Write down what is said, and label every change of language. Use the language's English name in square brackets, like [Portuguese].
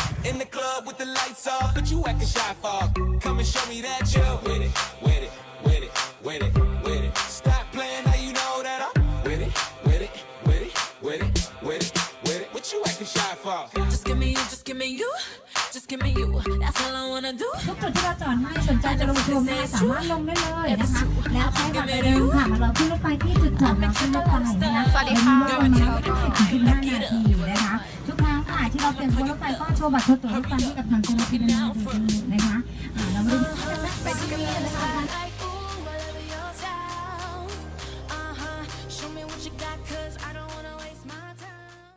[English] In the club with the lights off, but you acting shy for. Come and show me that you're with it, with it, with it, with it, with it. Stop playing, now you know that I'm with it, with it, with it, with it, with it, with it. What you acting shy for? Just give me you, just give me you. Just give me you. That's all I wanna do. [Thai] ทุกจุดที่เราจอดให้สนใจจะลงชมนะคะสามารถลงได้เลยนะคะแล้วใช้บัตรประชาชนค่ะมาเราขึ้นรถไฟที่จุดจอดรถขึ้นรถไฟนะคะ สวัสดีค่ะ รถไฟนี้ก็15 นาทีนะคะทุกครั้งค่ะที่เราเปลี่ยนตัวรถไฟก็โชว์บัตรตัวรถไฟให้กับทางเจ้าหน้าที่ได้ดูนะคะเรามาดูกันนะไปที่นี่นะคะ [English] Like, ooh, whatever your style. Show me what you got, 'cause I don't wanna waste my time.